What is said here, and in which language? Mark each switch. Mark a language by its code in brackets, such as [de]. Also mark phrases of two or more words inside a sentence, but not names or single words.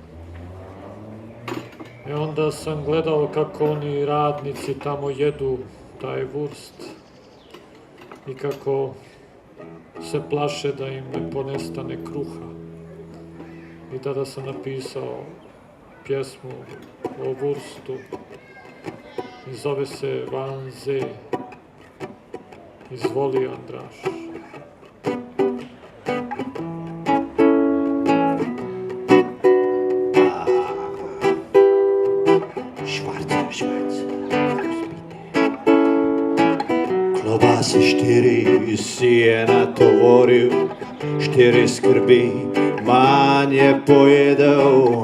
[hr] I onda sam gledao kako oni radnici tamo jedu taj wurst i kako se plaše da im ne ponestane kruha. I tada sam napisao pjesmu o wurstu i zove se Vanze. Izvoli, Andraš. [sl] Klobase 4 si je natovoril, 4 skrbi manje pojedel.